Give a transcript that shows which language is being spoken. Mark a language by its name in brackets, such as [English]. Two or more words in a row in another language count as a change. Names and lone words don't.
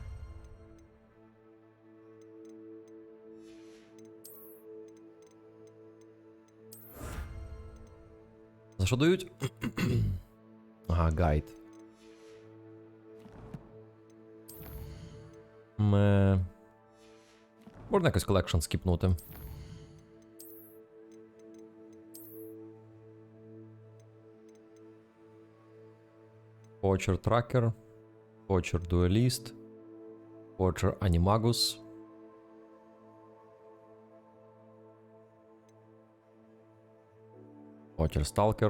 [Ukrainian] За що дають? Ага, гайд. Можна якось колекшн скіпнути. Poacher Tracker. Poacher Duelist. Poacher Animagus. Poacher Stalker.